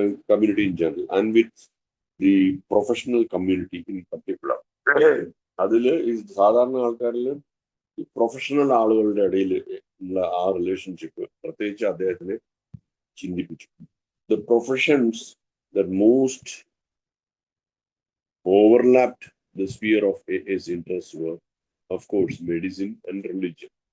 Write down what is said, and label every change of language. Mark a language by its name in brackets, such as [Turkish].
[English] Community in general and with the professional community in particular. [Malayalam] അതിൽ ഈ സാധാരണ ആൾക്കാരിൽ ഈ പ്രൊഫഷണൽ ആളുകളുടെ ഇടയിൽ ഉള്ള ആ റിലേഷൻഷിപ്പ് പ്രത്യേകിച്ച് അദ്ദേഹത്തിനെ ചിന്തിപ്പിച്ചു. [English] The professions that most overlapped the sphere of AA's interests were, of course, medicine and religion.